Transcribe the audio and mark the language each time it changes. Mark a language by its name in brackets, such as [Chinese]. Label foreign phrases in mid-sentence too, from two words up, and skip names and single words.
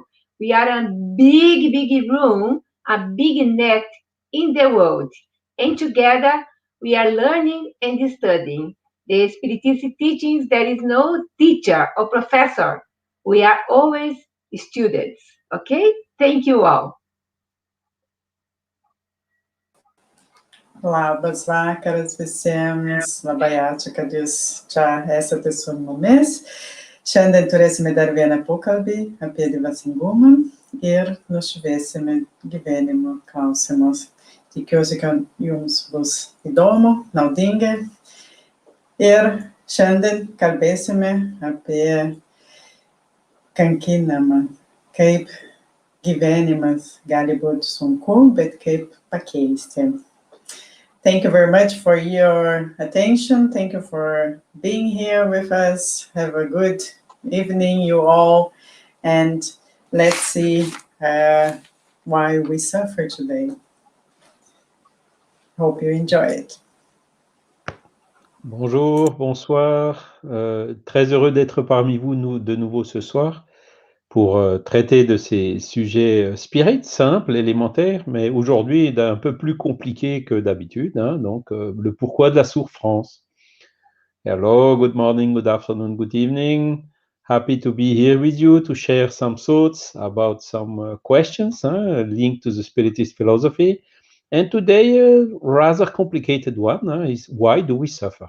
[English] We are a big room, a big net in the world. And together, we are learning and studying the Spiritist teachings. There is no teacher or professor. We are always students. Okay? Thank you all. [Lithuanian] Labas vakaras visiems, labai ačiū, kad jūs čia esate su mumis. Šiandien turėsime dar vieną pokalbį apie dvasingumą ir nušviesime gyvenimo klausimus. Tikiuosi, kad jums bus įdomu, naudinga. Ir šiandien kalbėsime apie kankinimą, kaip gyvenimas gali būti sunku, bet kaip pakeisti. [English] Thank you very much for your attention. Thank you for being here with us. Have a good evening, you all. And let's see why we suffer today. Hope you enjoy it. [French] Bonjour, bonsoir. Très heureux d'être parmi vous de nouveau ce soir pour traiter de ces sujets spirites, simples, élémentaires, mais aujourd'hui un peu plus compliqués que d'habitude, hein, donc le pourquoi de la souffrance. [English] Hello, good morning, good afternoon, good evening. Happy to be here with you to share some thoughts about some questions linked to the Spiritist philosophy. And today, a rather complicated one is why do we suffer?